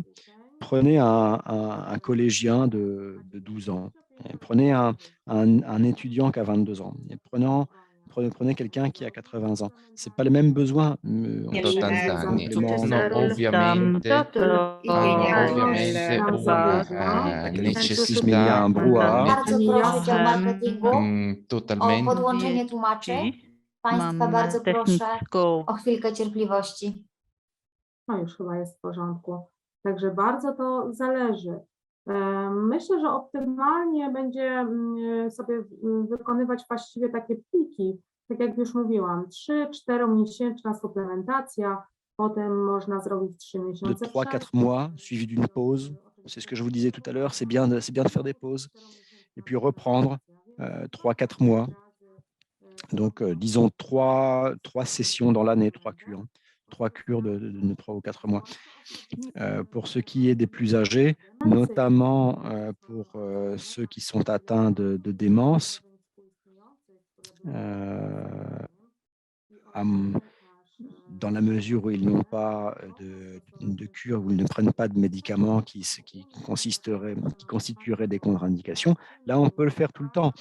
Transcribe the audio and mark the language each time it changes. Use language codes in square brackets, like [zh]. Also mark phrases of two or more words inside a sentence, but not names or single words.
[fr] Prenez un collégien de 12 ans, prenez un étudiant qui a 22 ans, et prenez quelqu'un qui a 80 ans. Ce n'est pas le même besoin. [en] Excuse me, [fr] il y a un brouhaha. [pl] Bardzo proszę dział marketingu o podłączenie tłumaczy. Państwa, Mam bardzo proszę technicką o chwilkę cierpliwości. No już chyba jest w porządku. Także bardzo to zależy. Myślę, że optymalnie będzie sobie wykonywać właściwie takie pliki, tak jak już mówiłam, 3-4 miesięczna suplementacja, potem można zrobić 3 [fr] De [pl] miesiące [fr] 3-4 mois, suivi d'une pause. C'est ce que je vous disais tout à l'heure, c'est bien de faire des pauses et puis reprendre 3-4 mois. Donc, disons 3 sessions dans l'année, 3 cures. 3 cures de 3 ou 4 mois. Pour ce qui est des plus âgés, notamment pour ceux qui sont atteints de démence, dans la mesure où ils n'ont pas de cure, où ils ne prennent pas de médicaments qui constitueraient des contre-indications, là, on peut le faire tout le temps.